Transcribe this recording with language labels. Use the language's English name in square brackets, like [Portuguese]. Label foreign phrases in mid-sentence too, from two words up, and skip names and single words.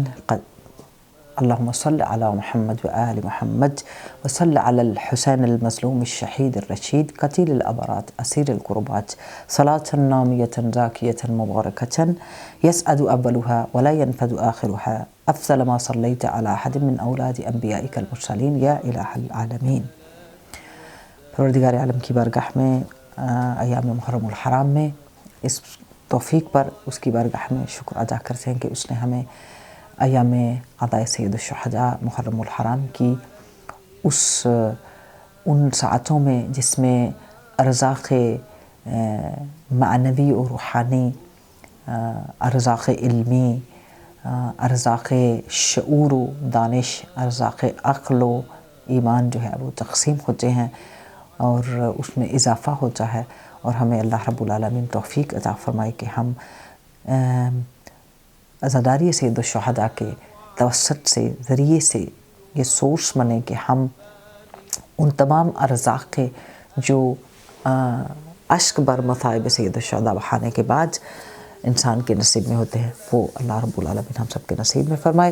[Arabic] اللهم صل على محمد وآل محمد، وصل على الحسين المظلوم الشهيد الرشيد قتيل الأبرات أسير القربات، صلاة نامية زاكية مباركة يسعد أولها ولا ينفد آخرها، أفضل ما صليت على أحد من أولاد أنبيائك المرسلين يا إله العالمين. [Urdu] پروردگار عالم کی بارگاہ میں ایام محرم الحرام میں اس توفیق پر اس کی بارگاہ میں شکر ادا کرتے ہیں کہ اس نے ہمیں ایام عطائے سید الشہداء محرم الحرام کی ان ساعتوں میں جس میں ارزاق معنوی و روحانی، ارزاق علمی، ارزاق شعور و دانش، ارزاق عقل و ایمان جو ہے وہ تقسیم ہوتے ہیں اور اس میں اضافہ ہوتا ہے، اور ہمیں اللہ رب العالمین توفیق عطا فرمائے کہ ہم عزاداری سید الشہداء کے توسط سے ذریعے سے یہ سورس بنیں کہ ہم ان تمام ارزاق کے جو اشک بر مصائب سید الشہداء بہانے کے بعد انسان کے نصیب میں ہوتے ہیں، وہ اللہ رب العالمین ہم سب کے نصیب میں فرمائے۔